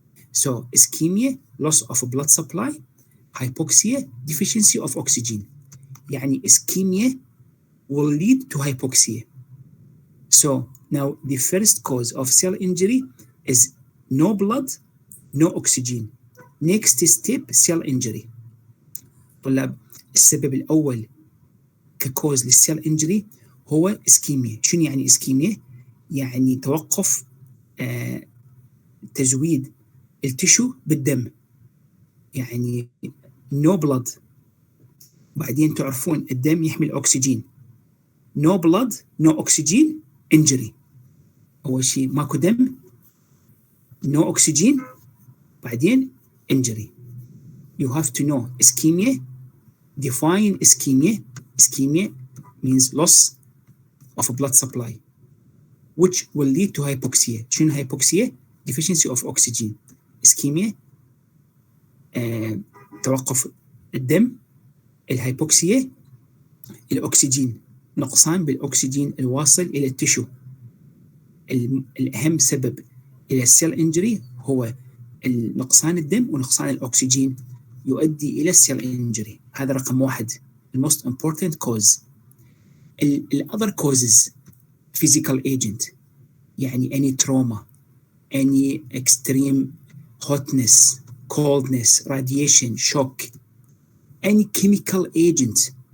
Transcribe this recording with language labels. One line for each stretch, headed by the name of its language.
English: So ischemia, loss of blood supply, hypoxia, deficiency of oxygen. يعني ischemia will lead to hypoxia. So now the first cause of cell injury is no blood, no oxygen. Next step, cell injury.
Arabic: طلاب السبب الأول ككوز للسيل injury هو ischemia. شنو يعني ischemia؟ يعني توقف تزويد التشو بالدم.
English: يعني no blood.
Arabic: بعدين تعرفون الدم يحمل أكسجين.
English: No blood, no oxygen, injury.
Arabic: أول شيء ماكو دم
English: no oxygen بعدين injury. You have to know ischemia. Define ischemia. Ischemia means loss of blood supply, which will lead to hypoxia. شنو hypoxia? Deficiency of oxygen.
Arabic: ischemia توقف الدم. الهايبوكسيا الأكسجين، نقصان بالأكسجين الواصل إلى التشو. الأهم سبب إلى السيل إنجري هو نقصان الدم ونقصان الأكسجين يؤدي إلى السيل إنجري. هذا رقم واحد.
English: The most important cause. The other causes physical agent، يعني any trauma, any extreme hotness, coldness, radiation, shock, any chemical agent.